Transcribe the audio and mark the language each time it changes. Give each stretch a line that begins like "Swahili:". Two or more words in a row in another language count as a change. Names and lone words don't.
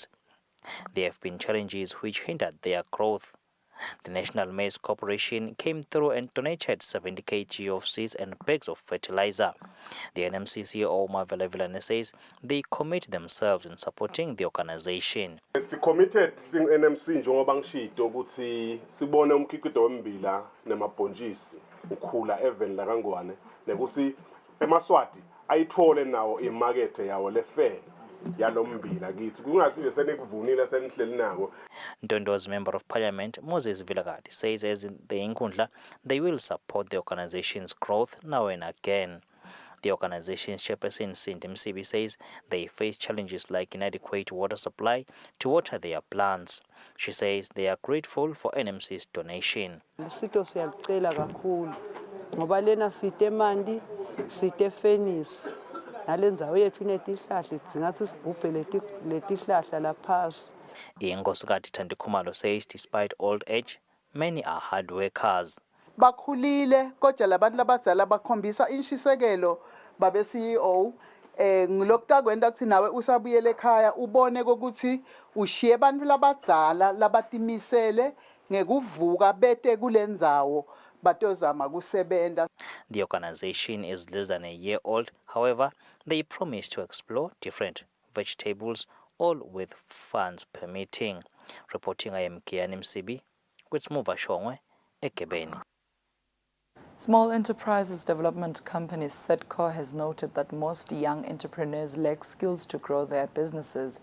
English: There have been challenges which hindered their growth. The National Maize Corporation came through and donated 70 kg of seeds and bags of fertilizer. The NMC CEO Mavela Vilane says they commit themselves in supporting the organization.
Swati: Committed NMC njengoba ngishito ukuthi sibone umkhiqido wembila nemabhontshisi ukhula even la kangwane nekuthi eMaswati ayithole nawo imarket yawo le fair yalombila kithi kungathi nje senikuvunile senihleli nako.
English: Ndondo's Member of Parliament Moses Vilagadi says as in the Inkundla they will support the organization's growth now and again. The organization's chairperson Cindy Msibi says they face challenges like inadequate water supply to water their plants. She says they are grateful for NMC's donation.
Swati: Sito siyacela kakhulu ngoba lena site mandi site fenis nalenzawo yethu inetihlahla idzingathi sigubhe letihlahla laphasi.
English: Inkosikati Thandikhumalo says despite old age many are hard workers.
Swati: Bakhulile kodwa labantu labadzala bakhombisa inshisekelo babe CEO ngilokutaka kwenda kuthi nawe usabuyele ekhaya ubone ukuthi ushiye abantu labadzala labatimisele ngekuvuka bete kulendzawo batozama kusebenta.
English: The organization is less than a year old. However, they promise to explore different vegetables, all with funds permitting. Reporting, I am Kian Msibi with Smuva Shongwe, Ekebeni. Small Enterprises Development Company SEDCO has noted that most young entrepreneurs lack skills to grow their businesses.